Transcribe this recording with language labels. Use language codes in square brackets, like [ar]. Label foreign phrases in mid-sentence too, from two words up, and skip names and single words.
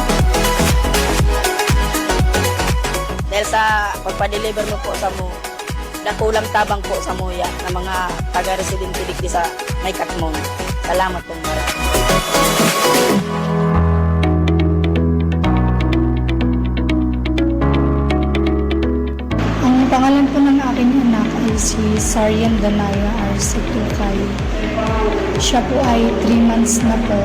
[tl] Dahil sa pagpa-deliver mo po sa mo [bik] dakulang tabang po sa Muya na mga taga-residente digdi sa May Katmon. [tl] Salamat po marami. Ang pangalan po ng aking anak ay si Sarian Danaya R.C. Tukay. Siya po ay 3 months na po.